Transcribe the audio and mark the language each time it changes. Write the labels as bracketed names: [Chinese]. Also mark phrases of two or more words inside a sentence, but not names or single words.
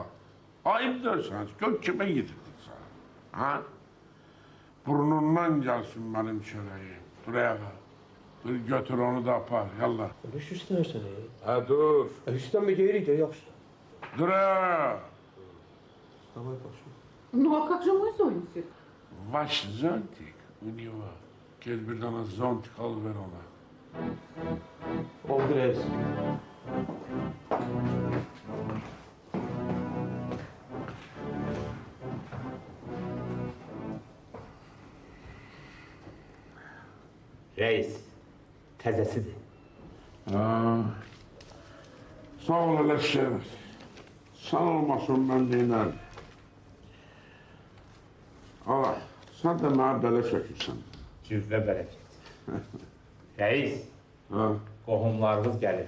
[Azerbaijani] Ayıb dersən, gör kimə yetirdirsən. Ha? Burnundan gəlsin mənim çörəyim. Dur ayağa. Dur götür onu da apar. Yallah. Görüş istəyirsən, Ha dur. Üstdən bir geyirik də yaxşı. Dur ayağa. [Russian] Давай пошли. Ну а как же мой зонтик? Ваш зонтик у него. [Turkish] Gel bir tane zontik al ver ona. [Azerbaijani] Oldu reis. Reis, təzəsidir. Ha. Sağ ol Ələşşər. Sağ olmasın mən deynəm. Ala, sən də mənə belə çəkirsən. Cüvvə bərəkət. Reis, Ha. qohumlarımız gəlir.